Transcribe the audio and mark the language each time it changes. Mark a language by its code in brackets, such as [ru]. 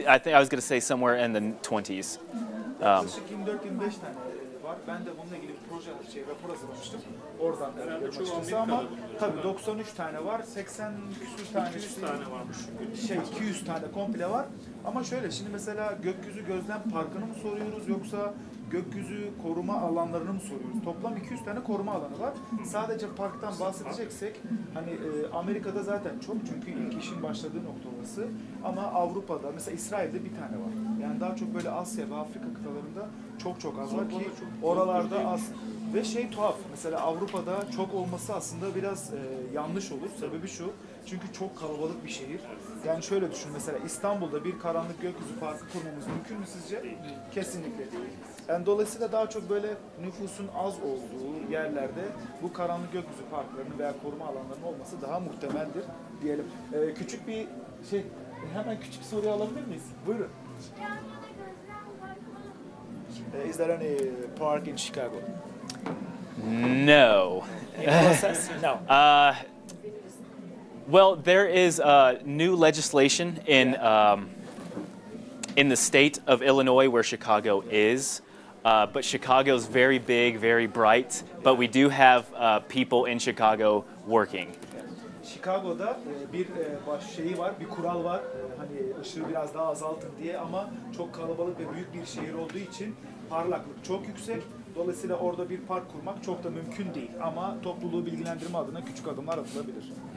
[en] I think I was going to say somewhere in the 20s. [tr] Yaklaşık 24-25 tane var. Ben de bununla ilgili bir proje, rapor hazırlamıştım. Oradan da biliyorum açıkçası ama tabii 93 tane var. 80 küsur tane. 200 tane varmış. 200 tane komple var. Ama şöyle şimdi mesela Gökyüzü Gözlem Parkı'nı mı soruyoruz yoksa gökyüzü koruma alanlarını mı soruyoruz? Toplam 200 tane koruma alanı var. Sadece parktan bahsedeceksek hani Amerika'da zaten çok çünkü ilk işin başladığı nokta orası. Ama Avrupa'da mesela İsrail'de bir tane var. Yani daha çok böyle Asya ve Afrika kıtalarında çok az var ki oralarda az. Ve şey tuhaf mesela Avrupa'da çok olması aslında biraz yanlış olur. Sebebi şu. Çünkü çok kalabalık bir şehir. Yani şöyle düşün mesela İstanbul'da bir karanlık gökyüzü parkı kurmamız mümkün mü sizce? Kesinlikle değil. Yani dolayısıyla daha çok böyle nüfusun az olduğu yerlerde bu karanlık gökyüzü parklarının veya koruma alanlarının olması daha muhtemeldir diyelim. Küçük bir şey, hemen küçük bir soruyu alabilir miyiz? Buyurun. [en] Is there any park in Chicago? No. In process? No. Well, there is new legislation in the state of Illinois where Chicago is. But Chicago's very big, very bright. But we do have people in Chicago working. [tr] Chicago'da bir şeyi var, bir kural var. Hani ışığı biraz daha azaltın diye ama çok kalabalık ve büyük bir şehir olduğu için parlaklık çok yüksek. Dolayısıyla orada bir park kurmak çok da mümkün değil. Ama topluluğu bilgilendirme adına küçük adımlar atılabilir.